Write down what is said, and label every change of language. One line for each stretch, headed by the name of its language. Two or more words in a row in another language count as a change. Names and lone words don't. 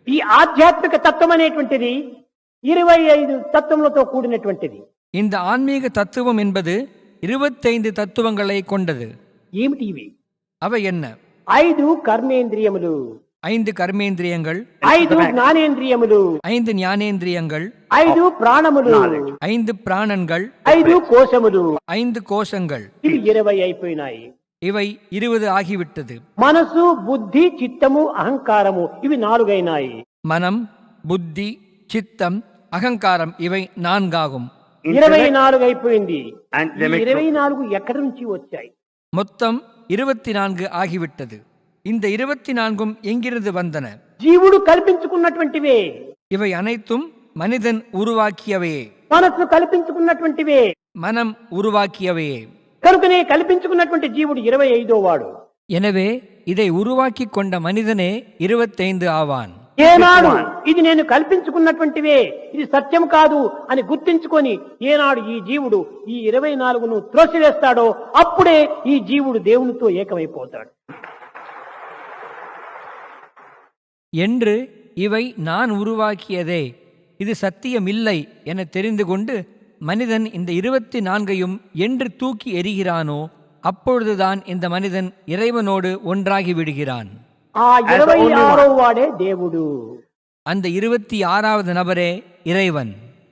Telugu: ఈ ఆధ్యాత్మిక తత్వం అనేటువంటిది 25 తత్వములతో కూడినటువంటిది.
Tamil: இந்த ஆன்மீக தத்துவம் என்பது 25 தத்துவங்களை கொண்டது.
Telugu: ఏమిటి ఇవి?
Tamil: அவை என்ன?
Telugu: 5 కర్మేంద్రియములు,
Tamil: 5 కర్మేంద్రియங்கள்,
Telugu: 5 జ్ఞానేంద్రియములు,
Tamil: 5 ஞானேந்திரியங்கள்,
Telugu: 5 ప్రాణములు,
Tamil: 5 பிராணன்கள்,
Telugu: 5 కోశములు,
Tamil: 5 கோஷங்கள்.
Telugu: ఇవి 20 అయిపోయినాయి.
Tamil: இவை 20 ஆகிவிட்டது.
Telugu: మనసు, బుద్ధి, చిత్తము, అహంకారము ఇవి 4 అయినాయి.
Tamil: மனம், புத்தி, சித்தம், அகங்காரம் இவை 4 ஆகும்.
Telugu: 24 అయిపోయింది. 24 ఎక్కడి నుంచి వచ్చాయి?
Tamil: மொத்தம் 24 ஆகிவிட்டது. இந்த 24ம் எங்கிருந்து வந்தன?
Telugu: జీవుడు కల్పించుకున్నటువంటివే.
Tamil: இவை அனைத்தும் மனிதன் உருவாக்கியவையே.
Telugu: మనసు కల్పించుకున్నటువంటివే.
Tamil: மனம் உருவாக்கியவையே.
Telugu: కనుకనే కల్పించుకున్నటువంటి జీవుడు 25వ వాడు.
Tamil: எனவே இதை உருவாக்கி கொண்ட மனிதனே 25 ஆவான்.
Telugu: ఏనాడు ఇది నేను కల్పించుకున్నటువంటివే, ఇది సత్యం కాదు అని గుర్తించుకొని ఏనాడు ఈ జీవుడు ఈ 24ను త్రోసివేస్తాడో అప్పుడే ఈ జీవుడు దేవునితో ఏకమైపోతాడు.
Tamil: என்று இவை நான் உருவாக்கியதே, இது சத்தியமில்லை என தெரிந்து கொண்டு மனிதன் இந்த 24ஐயும் என்று தூக்கி எறிகிறானோ அப்பொழுதுதான் இந்த மனிதன் இறைவனோடு ஒன்றாகி விடுகிறான்.
Telugu: ఆ 26వ వాడే దేవుడు.
Tamil: அந்த 26வது நபரே இறைவன்.